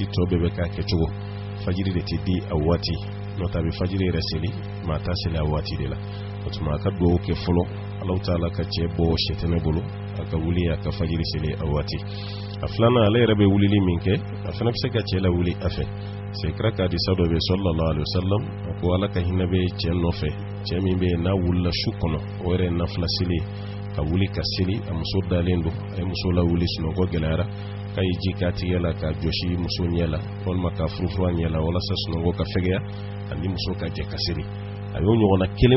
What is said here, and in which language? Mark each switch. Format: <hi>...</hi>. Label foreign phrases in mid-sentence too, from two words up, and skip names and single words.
<bm>tɔ bɛɛ bɛ k'a kɛcogo fajiri de tɛ di a waati n'o tɛ a bɛ fajiri yɛrɛ seli maa t'a seli a waati de la o tuma a ka dugawu kɛ fɔlɔ</bm> <ar>الله تعالى</ar> <bm>ka cɛ bɔ sɛtɛnɛ bolo a ka wuli a ka fajiri seli a waati a filanan ale yɛrɛ bɛ wulili min kɛ a fana bɛ se ka cɛ la wuli a fɛ c'est kira ka hadisa dɔ bɛ</bm> <ar>صلى الله عليه وسلم</ar> <bm>a ko Ala ka hinɛ bɛ cɛ nɔfɛ cɛ min bɛ n'a wulila su kɔnɔ o yɛrɛ ye nafila seli ka wuli ka seli a muso dalen don a ye muso la wuli sunɔgɔ gɛlɛyara k'a ye ji k'a tigɛ la ka jɔsi muso ɲɛ la walima ka furufuru a ɲɛ la walasa sunɔgɔ ka fɛgɛya ani muso ka jɛ ka seli a y'o ɲɔgɔnna kelen</bm>